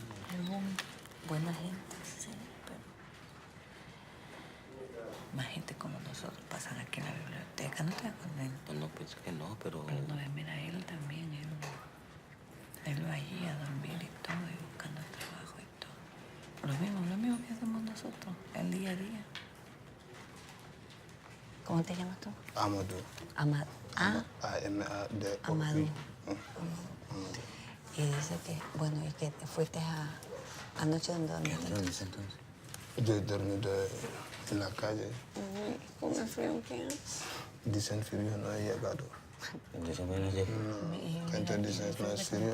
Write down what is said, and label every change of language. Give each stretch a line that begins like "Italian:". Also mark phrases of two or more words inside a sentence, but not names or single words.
Spanish: Buena gente, sí, pero más gente como nosotros pasan aquí en la biblioteca, ¿no te das cuenta? No, pues que no, pero... Pero no, mira, él también, él va allí a dormir y todo, y buscando trabajo y todo. Lo mismo que hacemos nosotros, el día a día. ¿Cómo te llamas tú? Amadou. Amadou. Ah, A-M-A-D-O. Amadou. Y dice que, bueno, y que te fuiste anoche donde dormiste. ¿Dónde es entonces? Yo dormí en la calle. ¿Cómo frío que Dicen frío no he llegado. Dicen que no llega. No, gente dice no es frío.